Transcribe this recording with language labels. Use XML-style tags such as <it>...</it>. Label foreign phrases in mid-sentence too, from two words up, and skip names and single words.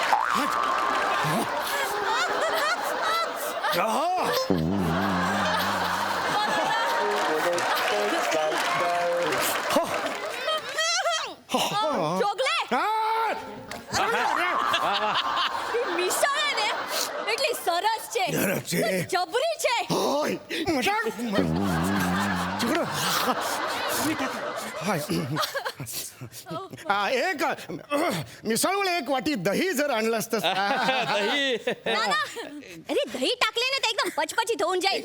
<mr>चोगले मिसळ आहे ने</mr> <gu>એટલી સરસ છે સરસ છે. જબરી છે</gu> <mr>होय मजाक तिकडं हाय एक मिसळवर एक वाटी दही जर आणलं असतं दही नाना अरे दही टाकले ना ते एकदम पचपचीत होऊन जाईल</mr>